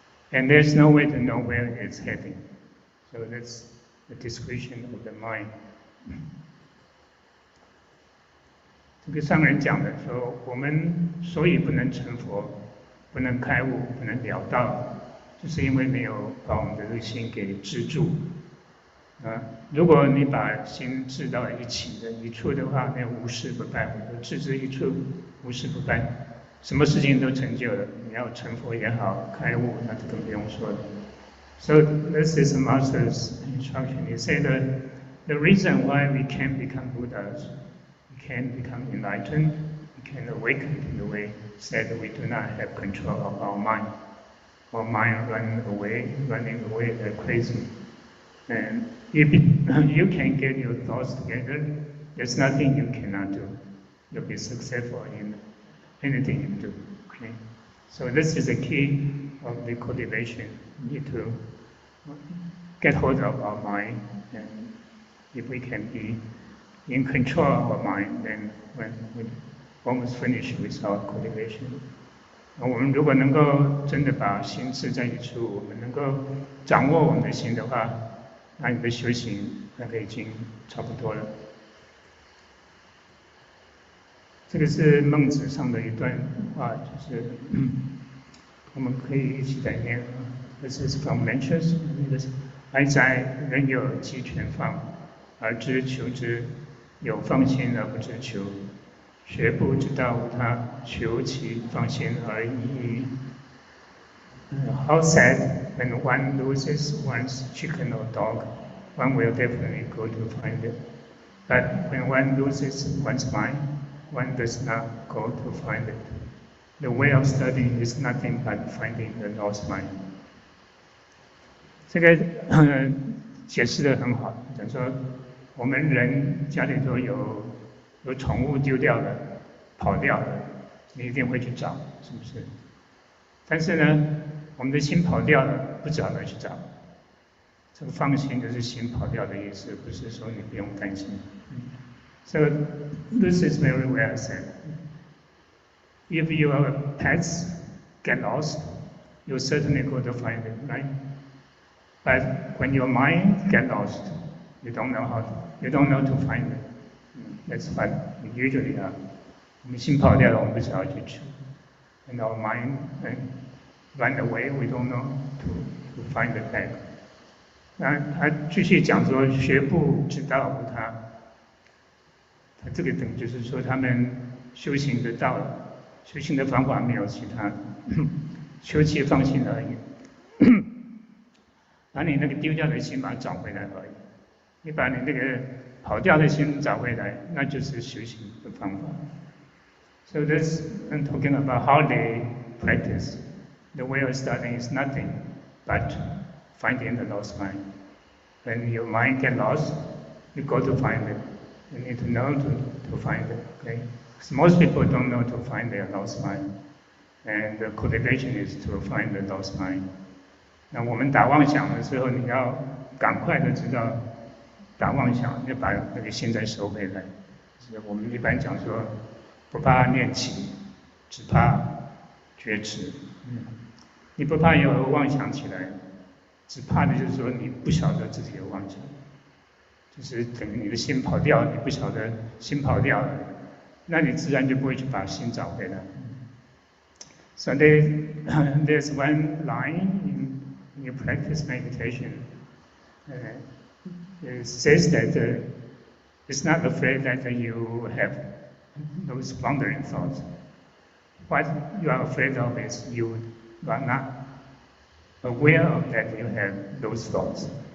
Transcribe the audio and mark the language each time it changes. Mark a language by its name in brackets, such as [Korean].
[English] And there's no way to know where it's heading. So that's the discretion of the mind. [Chinese] 这个上人讲的说，我们所以不能成佛，不能开悟，不能了道，就是因为没有把我们的这个心给制住。如果你把心制到一起的一处的话，那无事不办；置之一处，无事不办，什么事情都成就了。你要成佛也好，开悟那这更不用说了。 [English] So this is a master's instruction. He said that the reason why we can't become Buddhas, we can't become enlightened, we can't awaken in the way, said that we do not have control of our mind. Our mind running away like crazy. And if you can get your thoughts together, there's nothing you cannot do. You'll be successful in anything you do. Okay? So this is the key of the cultivation. We need to get hold of our mind, and if we can be in control of our mind, then when we almost finish with our cultivation. [Chinese] 我们如果能够真的把心制在一处，我们能够掌握我们的心的话，那你的修行那个已经差不多了。这个是孟子上的一段话，就是我们可以一起来念。 [English] This is from Mencius. [Chinese] 哀哉，人有鸡犬放，而知求之；有放心而不知求。学不之道无他，求其放心而已矣。 [English] How sad when one loses one's chicken or dog, one will definitely go to find it. But when one loses one's mind, one does not go to find it. The way of studying is nothing but finding the lost mind. [Chinese] 这个解释得很好，讲说我们人家里头有宠物丢掉了、跑掉了，你一定会去找，是不是？但是呢，我们的心跑掉了，不知道哪去找。这个放心就是心跑掉的意思，不是说你不用担心。 [English] So this is very well said. If your pets get lost, you certainly go to find it, right? But when your mind get lost, you don't know to find it. That's what usually are. [Chinese] 我们心跑掉了，我们不知道去求。 [English] And our mind run away, we don't know to find it back. [Chinese] 那他继续讲说，学不之道无他。他这个等于就是说，他们修行的道，修行的方法没有其他，修其放心而已。把你那个丢掉的心把它找回来而已。你把你那个跑掉的心找回来，那就是修行的方法。 [English] So this I'm talking about how they practice. The way of studying is nothing but finding the lost mind. When your mind gets lost, you go to find it. You need to know to find it. Okay? Because most people don't know to find their lost mind, and the cultivation is to find the lost mind. [Chinese] 那我们打妄想的时候，你要赶快的知道打妄想，要把那个心再收回来。是我们一般讲说，不怕念起，只怕觉迟。你不怕有妄想起来，只怕的就是说你不晓得自己有妄想，就是等于你的心跑掉，你不晓得心跑掉了，那你自然就不会去把心找回来。 [English] So there's one line in you practice meditation. It says that it's not afraid that you have those wandering thoughts. What you are afraid of is you are not aware of that you have those thoughts.